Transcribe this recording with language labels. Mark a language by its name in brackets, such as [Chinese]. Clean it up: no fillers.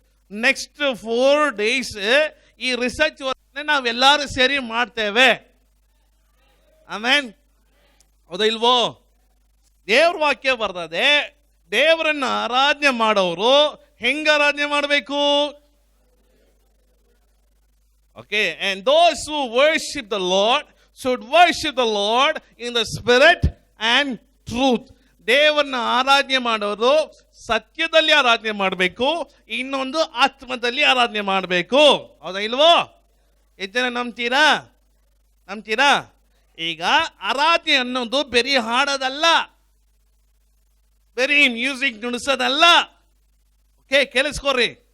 [Kannada] Next 4 days ಈ research ನಾವೆಲ್ಲರೂ ಸೇರಿ ಮಾಡ್ತೇವೆ. ಆಮೇನ್, ಹೌದಾ ಇಲ್ವೋ? ದೇವ್ರ ವಾಕ್ಯ ಬರ್ತದೆ, ದೇವರನ್ನ ಆರಾಧನೆ ಮಾಡೋರು ಹೆಂಗ ಆರಾಧನೆ ಮಾಡಬೇಕು? [English] Okay, and those who worship the Lord should worship the Lord in the spirit and truth. [Kannada] ದೇವರನ್ನ ಆರಾಧನೆ ಮಾಡೋರು ಸತ್ಯದಲ್ಲಿ ಆರಾಧನೆ ಮಾಡಬೇಕು, ಇನ್ನೊಂದು ಆತ್ಮದಲ್ಲಿ ಆರಾಧನೆ ಮಾಡಬೇಕು. ಹೌದಾ ಇಲ್ವೋ? ಎಷ್ಟು ಜನ ನಂಬ್ತೀರಾ? ಈಗ ಆರಾಧನೆ ಅನ್ನೋದು ಬರೀ ಹಾಡೋದಲ್ಲ, ಬರೀ ಮ್ಯೂಸಿಕ್ ನುಡಿಸೋದಲ್ಲ. ಓಕೆ, ಕೇಳಿಸ್ಕೊರಿ.